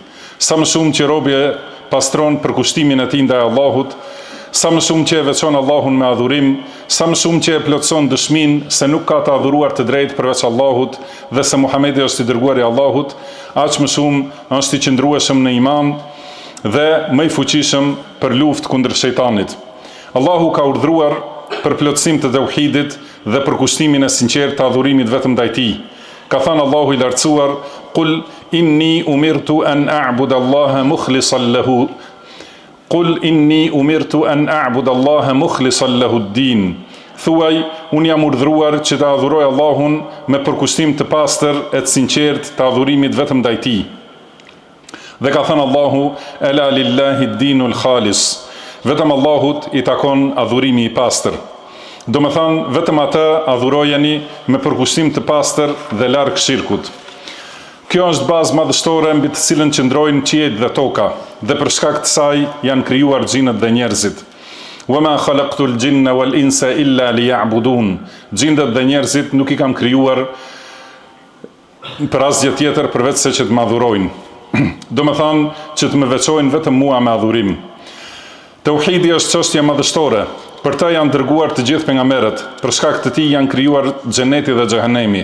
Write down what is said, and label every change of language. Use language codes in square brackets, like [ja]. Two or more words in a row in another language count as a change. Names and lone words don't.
[sq] Sa më shumë që robi e pastron për kushtimin e tij ndaj Allahut, sa më shumë që e veçon Allahun me adhurim, sa më shumë që e plotson dëshminë se nuk ka të adhuruar të drejtë përveç Allahut dhe se Muhamedi është I dërguari I Allahut, aq më shumë është I qëndrueshëm në iman dhe më I fuqishëm për luftë kundër shejtanit. Allahu ka urdhëruar për plotësim të tauhidit dhe për kushtimin e sinqertë të adhurimit vetëm ndaj Tij. Ka thënë Allahu I lartësuar: [ar] "قل إني أمرت أن أعبد الله مخلصا له." قل إني أمرت أن أعبد الله مخلصا له الدين. [sq] Thuaj, unë jam urdhëruar që të adhuroj Allahun me përkushtim të pastër e të sinqertë të adhurimit vetëm ndaj Tij. Dhe ka thënë Allahu: [ar] "ألا لله الدين الخالص." [sq] Vetëm Allahut I takon adhurimi I pastër. Do me thënë, vetëm atë adhurojeni me përkushtim të pastër dhe larg shirkut. Kjo është bazë madhështore mbi të cilën qëndrojnë qiejt dhe toka, dhe për shkak të saj janë krijuar xhinët dhe njerëzit. [ar] وما خلقت الجن والإنس إلا ليعبدون. [sq] Xhinët dhe njerëzit nuk I kam krijuar për asgjë tjetër përveç se që të më adhurojnë. Do me thënë që të më veçojnë vetëm mua me adhurim. Tauhidi është çështje madhështore. Për të janë dërguar të gjithë pejgamberët, për shkak të Tij janë krijuar xheneti dhe xhehenemi.